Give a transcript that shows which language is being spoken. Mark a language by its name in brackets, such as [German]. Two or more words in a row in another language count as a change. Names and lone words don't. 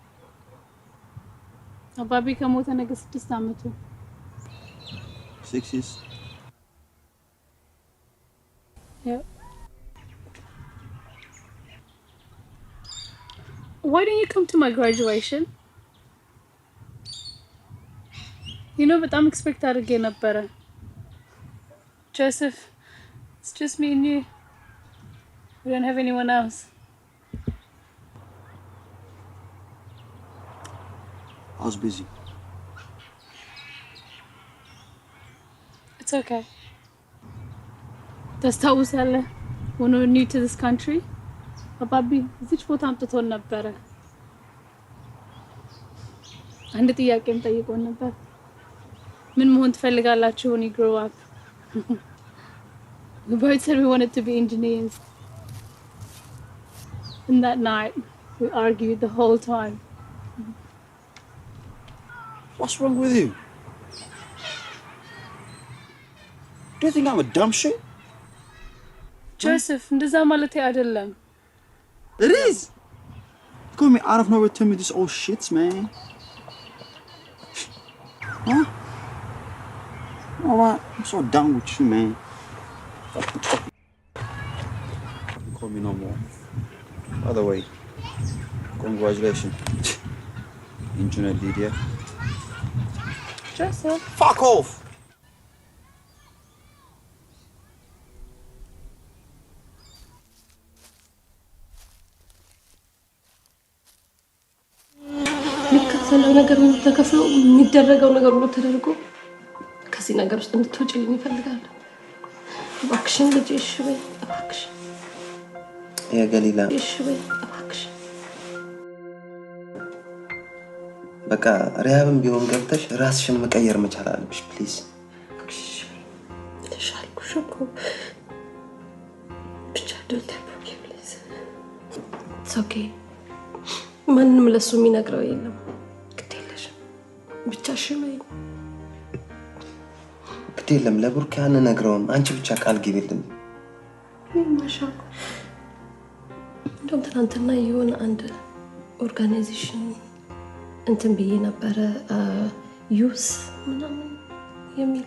[Amharic] Ababi ከሞተ ነገ 6 ዓመቱ [English] 6 years. Yeah. Why didn't you come to my graduation? You know, but I'm expecting [Amharic] አድርጌ ነበረ. [English] Joseph, it's just me and you. We don't have anyone else. I was busy. It's okay. ታስታውሳለህ when we were new to this country? [Amharic] አባቢ እዚች ቦታ አምጥቶን ነበረ። አንድ ጥያቄም ጠይቆን ነበር። ምን መሆን ትፈልጋላችሁ [English] when you grow up? We both said we wanted to be engineers. And that night, we argued the whole time. What's wrong with you? Do you think I'm a dumb shit? Joseph, [Amharic] እንደዛ ማለት አይደለም. [English] It is. You got me out of nowhere telling me this old shit, man. Huh? Alright, I'm so done with you, man. Don't call me no more. By the way, congratulations. Engineer Lydia. Joseph. Fuck off! [Amharic] የሚከፈለው ነገር ሁሉ ተከፍሎ የሚደረገው ነገር ሁሉ ተደርጎ ከዚህ ነገር ውስጥ እንድትወጪልኝ እፈልጋለሁ። እባክሽን ልጄ እሺ በይ እባክሽ። የገሊላ እሺ በይ እባክሽ። በቃ ሪያብም ቢሆን ገብተሽ ራስሽን መቀየር መቻል አለብሽ ፕሊዝ። ተሻልኩሽ እኮ ብቻ [English] don't help me please. It's okay. [Amharic] ማንም ለሱ የሚነግረው የለም። ግድ የለሽም ብቻ እሺ በይ። ግድ የለም ለብሩክ አንነግረውም። አንቺ ብቻ ቃል ግቢልን። ማሻአላ እንደውም ትናንትና የሆነ አንድ ኦርጋናይዜሽን እንትን ብዬ ነበረ ዩዝ ምናምን የሚል